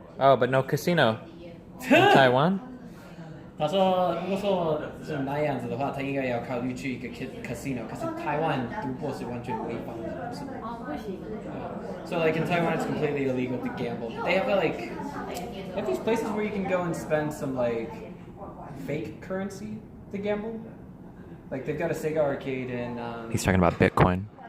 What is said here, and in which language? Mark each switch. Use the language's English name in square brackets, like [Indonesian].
[English] Oh, but no casino in Taiwan. [Chinese] 他说，如果说是那样子的话，他应该要考虑去一个 casino，可是台湾赌博是完全违法的，是吗？哦，不行。 [English] So like in Taiwan, it's completely illegal to gamble. They have these places where you can go and spend some like fake currency to gamble. Like they've got a Sega arcade in. He's talking about Bitcoin.